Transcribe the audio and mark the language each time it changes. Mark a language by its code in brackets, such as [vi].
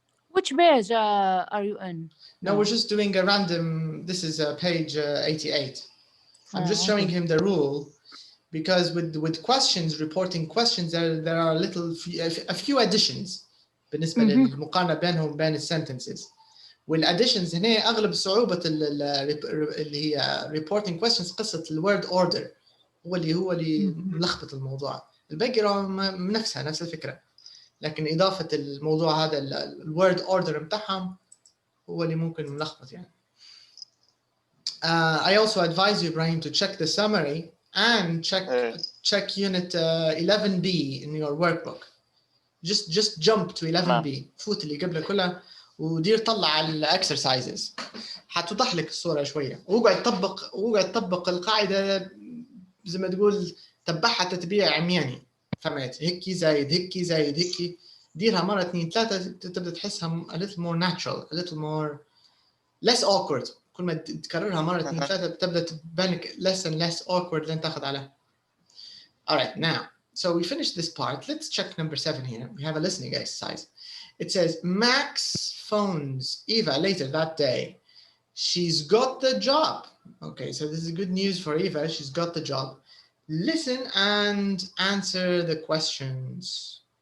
[en] Which page are you in? No, we're just doing a random. This is page 88. I'm just showing him the rule, because with questions, reporting questions, there are a few additions [ar] بالنسبة للمقارنة بينهم بين الsentences. والadditions هنا أغلب صعوبة اللي هي [en] reporting questions [ar] قصة الword order هو اللي ملخبط الموضوع. الباقي نفس الفكرة، لكن إضافة الموضوع هذا الword order متاعهم هو اللي ممكن ملخبط يعني. [en] I also advise you, Ibrahim, to check the summary and check unit 11B in your workbook. Just jump to 11B. [ar] فوت اللي قبله كلها ودير طلع على الاكسرسايزز حتوضح لك الصوره شويه، وقعد تطبق القاعده زي ما تقول تبعها تتبيع عمياني. فهمت؟ هيك زايد هيك ديرها مره اثنين ثلاثه تبدا تحسها [en] a little more natural, a little more less awkward. [ar] كل ما تكررها مره اثنين ثلاثه تبدا تبان لك [en] less and less awkward [ar] لين تاخذ عليها. [en] All right, now so we finished this part. Let's check number 7 here. We have a listening exercise. It says Max phones Eva later that day. She's got the job. Okay, so this is good news for Eva. She's got the job. Listen and answer the questions.